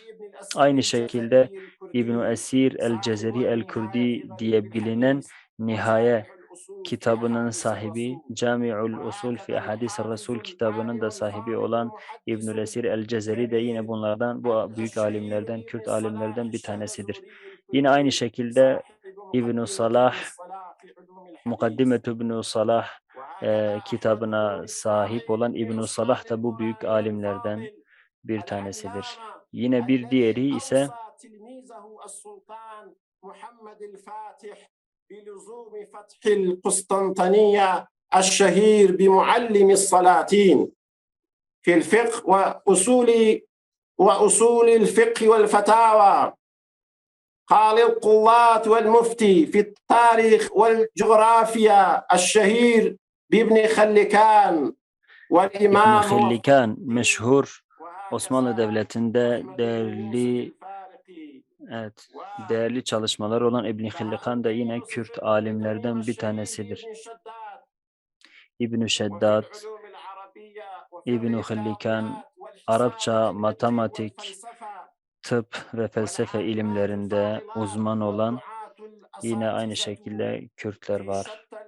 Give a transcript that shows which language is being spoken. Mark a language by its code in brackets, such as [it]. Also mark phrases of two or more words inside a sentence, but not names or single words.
[tr] Aynı şekilde İbn Esir el-Cezeri el-Kurdi diye bilinen Nihaye kitabının sahibi, Cami'ul Usul fi Hadis Resul kitabının da sahibi olan İbnül Esir el-Cezeri de yine bunlardan, bu büyük alimlerden, Kürt alimlerden bir tanesidir. Yine aynı şekilde İbn Salah, Mukaddimetü İbn Salah kitabına sahip olan İbn Salah da bu büyük alimlerden bir tanesidir. Yine bir diğeri ise [ar] بلزوم فتح القسطنطينية الشهير بمعلم السلاطين في الفقه وأصول الفقه والفتاوى قال القضاة والمفتي في التاريخ والجغرافيا الشهير بابن خلكان والإمام [tr] İbn Khillikan meşhur Osmanlı Devleti'nde değerli çalışmalar olan İbn Khillikan da yine Kürt alimlerden bir tanesidir. İbn-i Şeddat, İbn Khillikan, Arapça, matematik, tıp ve felsefe ilimlerinde uzman olan yine aynı şekilde Kürtler var.